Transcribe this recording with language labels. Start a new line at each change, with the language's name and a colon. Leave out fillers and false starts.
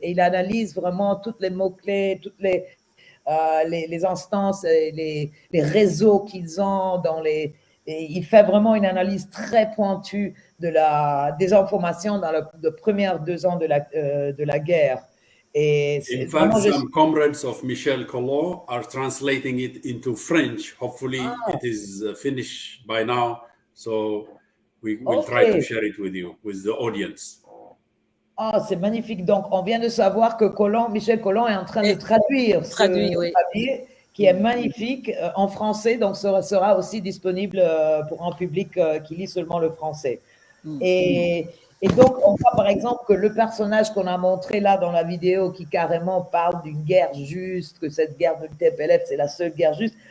French: Et il analyse vraiment toutes les mots-clés, toutes les instances, les réseaux qu'ils ont et il fait vraiment une analyse très pointue de la désinformation dans les premières 2 ans de la guerre. Et
English: in fact, some comrades of Michel Colomb are translating it into French. Hopefully, it is finished by now. So we will try to share it with you, with the audience.
French: C'est magnifique. Donc, on vient de savoir que Michel Colomb est en train de traduire ce papier, qui est magnifique en français. Donc, sera aussi disponible pour un public qui lit seulement le français. Et donc, on voit par exemple que le personnage qu'on a montré là dans la vidéo, qui carrément parle d'une guerre juste, que cette guerre de l'TPLF, c'est la seule guerre juste.